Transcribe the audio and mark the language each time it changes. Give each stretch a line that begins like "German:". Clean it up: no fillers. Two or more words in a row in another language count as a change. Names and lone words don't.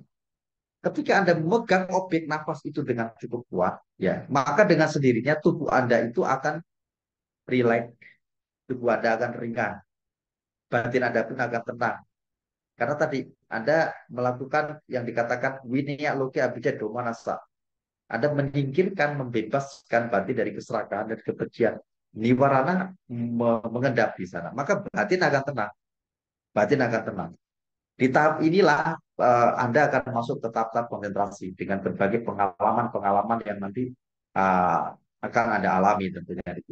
Indonesian: Ketika Anda memegang objek nafas itu dengan cukup kuat, ya, maka dengan sendirinya tubuh Anda itu akan rileks, tubuh Anda akan ringan, batin Anda pun akan tenang. Karena tadi Anda melakukan yang dikatakan
Pali: winiya loke abhija domanasa.
Indonesian: Anda menyingkirkan, membebaskan batin dari keserakahan dan kebencian. Niwarana mengendap di sana. Maka batin akan tenang. Batin akan tenang. Di tahap inilah Anda akan masuk ke tahap-tahap konsentrasi dengan berbagai pengalaman-pengalaman yang nanti akan Anda alami tentunya itu.